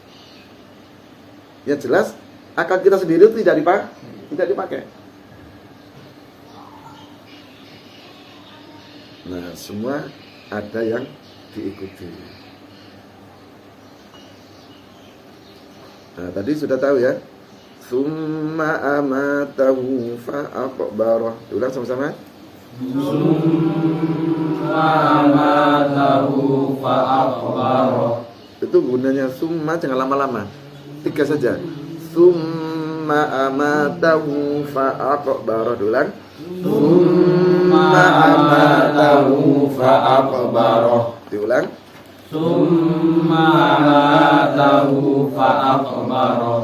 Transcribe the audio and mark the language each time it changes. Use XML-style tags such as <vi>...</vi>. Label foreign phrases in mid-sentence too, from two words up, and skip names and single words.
<id>Yang jelas akal kita sendiri itu tidak dipakai. Nah, semua ada yang diikuti. Nah, tadi sudah tahu ya.</id> <ar>ثم أماته فأقبره.</ar> <id>Ulang sama-sama.</id> <ar>ثم أماته فأقبره.</ar> <id>Itu gunanya summa, jangan lama-lama. 3 saja.</id> <ar>ثم أماته فأقبره.</ar> <id>Ulang.</id> <ar>ثم أماته فأقبره.</ar> <id>Diulang.</id> <ar>ثم أماته فأقبره.</ar>